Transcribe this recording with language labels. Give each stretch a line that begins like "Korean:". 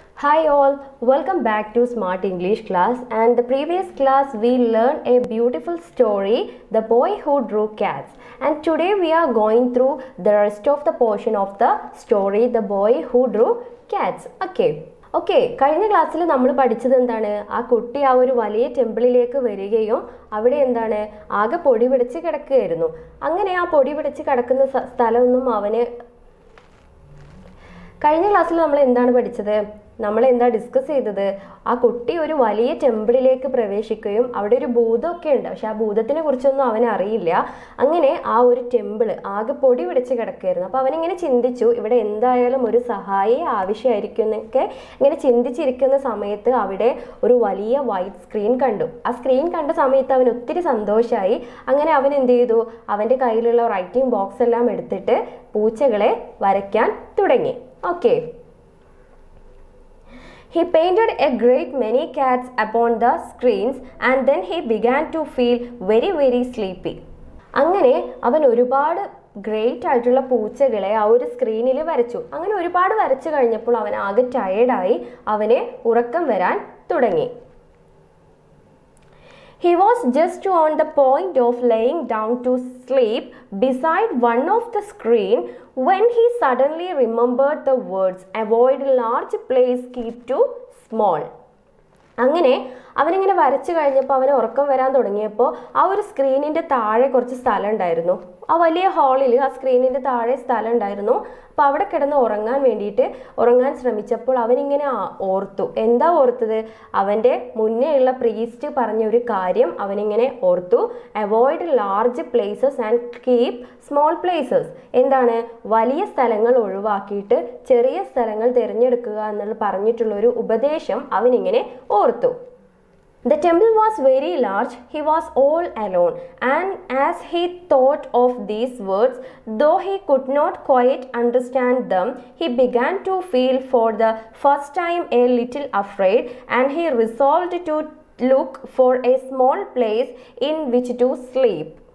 English: Hi all, welcome back to Smart English class, and the previous class we learned a beautiful story, The Boy Who Drew Cats, and today we are going through the rest of the portion of the story, The Boy Who Drew Cats.
Malayalam: കഴിഞ്ഞ ക്ലാസ്സിൽ നമ്മൾ പഠിച്ചത് എന്താണ്? ആ കുട്ടി ആ ഒരു വലിയ ടെമ്പിളിലേക്ക് വരികയും അവിടെ എന്താണ് ആകെ പൊടി പിടിച്ച് കിടക്കുകയായിരുന്നു. അങ്ങനെ ആ പൊടി പിടിച്ച് കിടക്കുന്ന സ്ഥലമൊന്നും അവന് കഴിഞ്ഞ ക്ലാസ്സിൽ നമ്മൾ എന്താണ് പഠിച്ചത്? നമ്മൾ എന്താ ഡിസ്കസ് ചെയ്തത്? ആ കുട്ടി ഒരു വലിയ ടെമ്പിളിലേക്ക് പ്രവേശിക്കുകയും അവിടെ ഒരു ഭൂതമൊക്കെ ഉണ്ട്, പക്ഷെ ആ ഭൂതത്തിനെ കുറിച്ചൊന്നും അവന് അറിയില്ല. അങ്ങനെ ആ ഒരു ടെമ്പിള് ആകെ പൊടി പിടിച്ച് കിടക്കുകയായിരുന്നു. അപ്പോൾ അവനിങ്ങനെ ചിന്തിച്ചു, ഇവിടെ എന്തായാലും ഒരു സഹായി ആവശ്യമായിരിക്കും എന്നൊക്കെ ഇങ്ങനെ ചിന്തിച്ചിരിക്കുന്ന സമയത്ത് അവിടെ ഒരു വലിയ വൈറ്റ് സ്ക്രീൻ കണ്ടു. ആ സ്ക്രീൻ കണ്ട സമയത്ത് അവൻ ഒത്തിരി സന്തോഷമായി. അങ്ങനെ അവൻ എന്ത് ചെയ്തു? അവൻ്റെ കയ്യിലുള്ള റൈറ്റിംഗ് ബോക്സ് എല്ലാം എടുത്തിട്ട് പൂച്ചകളെ വരയ്ക്കാൻ തുടങ്ങി.
English: He painted a great many cats upon the screens and then he began to feel very sleepy.
Malayalam: അങ്ങനെ അവൻ ഒരുപാട് ഗ്രേറ്റ് ആയിട്ടുള്ള പൂച്ചകളെ ആ ഒരു സ്ക്രീനിൽ വരച്ചു. അങ്ങനെ ഒരുപാട് വരച്ചു കഴിഞ്ഞപ്പോൾ അവൻ ആകെ ടയേർഡായി, അവന് ഉറക്കം വരാൻ തുടങ്ങി.
English: He was just on the point of laying down to sleep beside one of the screen when he suddenly remembered the words, avoid large place, keep to small.
Malayalam: അങ്ങനെ അവനിങ്ങനെ വരച്ചു കഴിഞ്ഞപ്പോൾ അവന് ഉറക്കം വരാൻ തുടങ്ങിയപ്പോൾ ആ ഒരു സ്ക്രീനിൻ്റെ താഴെ കുറച്ച് സ്ഥലം ഉണ്ടായിരുന്നു. ആ വലിയ ഹാളിൽ ആ സ്ക്രീനിൻ്റെ താഴെ സ്ഥലം ഉണ്ടായിരുന്നു. അപ്പോൾ അവിടെ കിടന്ന് ഉറങ്ങാൻ ശ്രമിച്ചപ്പോൾ അവനിങ്ങനെ ഓർത്തു. എന്താ ഓർത്തത്? അവൻ്റെ മുന്നേ ഉള്ള പ്രീസ്റ്റ് പറഞ്ഞ ഒരു കാര്യം അവനിങ്ങനെ ഓർത്തു.
English: Avoid large places and keep small places.
Malayalam: എന്താണ്? വലിയ സ്ഥലങ്ങൾ ഒഴിവാക്കിയിട്ട് ചെറിയ സ്ഥലങ്ങൾ തിരഞ്ഞെടുക്കുക എന്നുള്ള പറഞ്ഞിട്ടുള്ളൊരു ഉപദേശം അവനിങ്ങനെ ഓർത്തു.
English: The temple was very large. He was all alone, and as he thought of these words, though he could not quite understand them, he began to feel for the first time a little afraid, and he resolved to look for a small place in which to sleep.